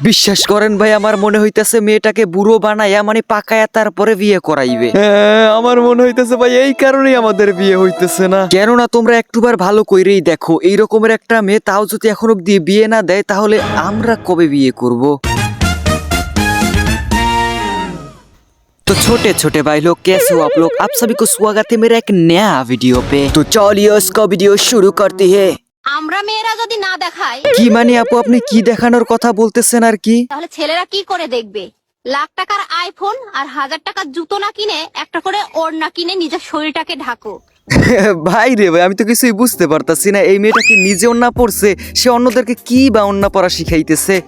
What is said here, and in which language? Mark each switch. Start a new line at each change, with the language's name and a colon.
Bangla: বিশ্বাস করেন ভাই, আমার মনে হইতেছে মেয়েটাকে বুড়ো বানাইয়া মানে পাকায়া তারপরে বিয়ে করাইবে। আমার মনে হইতেছে ভাই এই কারণেই আমাদের বিয়ে হইতেছে না। কেননা তোমরা একটুবার ভালো কইরেই দেখো, এই রকমের একটা মেয়ে তাও যদি এখন অব্দি বিয়ে না দেয় তাহলে আমরা কবে বিয়ে করব?
Hindi: तो छोटे छोटे भाई लोग कैसे हो आप लोग? आप सभी को स्वागत है मेरा एक नया वीडियो पे। तो चलिए उसका वीडियो शुरू करते हैं।
Bangla: আমরা মেয়েরা যদি না দেখাই কি মানে আপু আপনি কি দেখানোর কথা বলতেছেন আর কি? তাহলে ছেলেরা কি করে দেখবে? লাখ টাকার আইফোন আর 1000 টাকার জুতো না কিনে একটা করে ওড়না কিনে নিজের শরীরটাকে ঢাকো। ভাই রে ভাই, আমি তো কিছুই বুঝতে পারতাছি না। এই মেয়েটা কি নিজে ওড়না পরছে, সে অন্যদেরকে কি বা ওড়না পরা শিখাইতেছে?